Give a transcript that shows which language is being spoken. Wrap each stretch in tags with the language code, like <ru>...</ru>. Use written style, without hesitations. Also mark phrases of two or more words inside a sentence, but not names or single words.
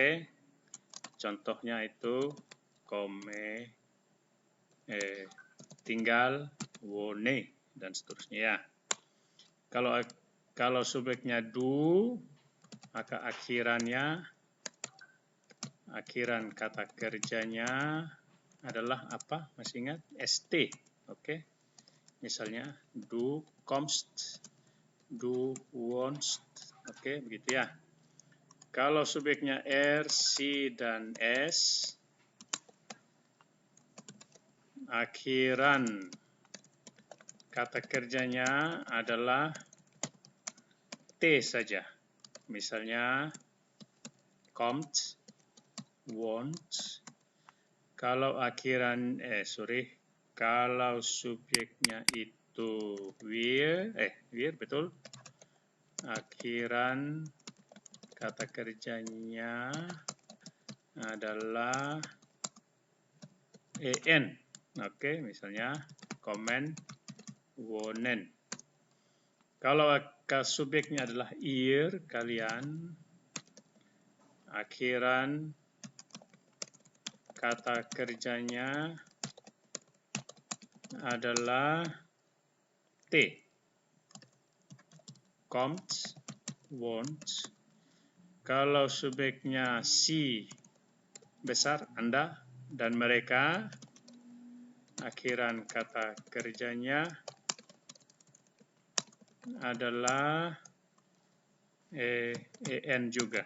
<id>Contohnya itu komme, tinggal, wohne dan seterusnya ya. Kalau subjeknya du, maka akhiran kata kerjanya adalah apa? Masih ingat? st. Oke. Misalnya</id> <de>du kommst, du wohnst.</de> <id>Oke, begitu ya. Kalau subjeknya</id> <de>er, sie</de> <id>dan es, akhiran kata kerjanya adalah t saja. Misalnya</id> <de>kommt, wohnt.</de> <id>Kalau kalau subjeknya itu wir betul. Akhiran kata kerjanya adalah en. Oke, misalnya</id> <de>kommen, wohnen.</de> <id>Kalau subjeknya adalah ihr, kalian, akhiran kata kerjanya adalah t.</id> <de>Kommt, wohnt.</de> <id>Kalau subjeknya si besar, Anda dan mereka, akhiran kata kerjanya adalah en juga.</id>